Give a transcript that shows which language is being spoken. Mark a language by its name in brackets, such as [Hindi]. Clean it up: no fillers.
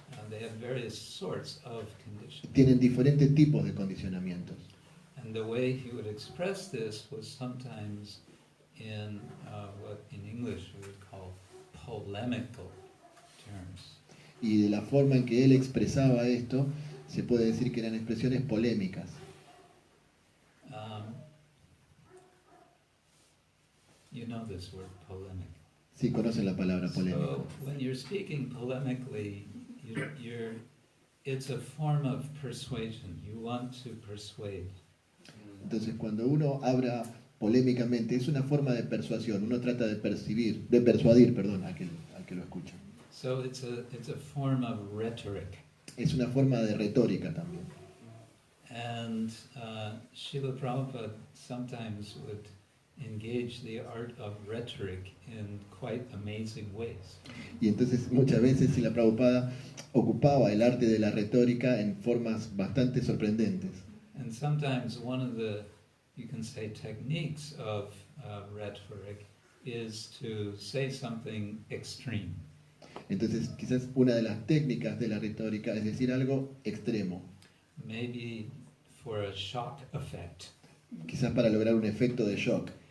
[English] They have various sorts of conditions. [Spanish] Tienen diferentes tipos de condicionamientos. [English] And the way he would express this was sometimes in what in English we would call polemical terms. [Spanish] Y de la forma en que él expresaba esto, se puede decir que eran expresiones polémicas. [English] You know this word, polemic. [Spanish] Sí, conocen la palabra polémica. [English] So when you're speaking polemically, it's a form of persuasion. You want to persuade. [Spanish] Entonces, cuando uno habla polémicamente, es una forma de persuasión. Uno trata de persuadir, al que lo escucha. [English] So it's a form of rhetoric. [Spanish] Es una forma de retórica también. [English] And Srila Prabhupada sometimes would engage the art of rhetoric in quite amazing ways. [Spanish] Y entonces muchas veces Srila Prabhupada ocupaba el arte de la retórica en formas bastante sorprendentes. [English] And sometimes one of the, you can say, techniques of rhetoric is to say something extreme. [Spanish] Entonces quizás una de las técnicas de la retórica es decir algo extremo. [English] Maybe for a shock effect. [Spanish] Quizás para lograr un efecto de shock.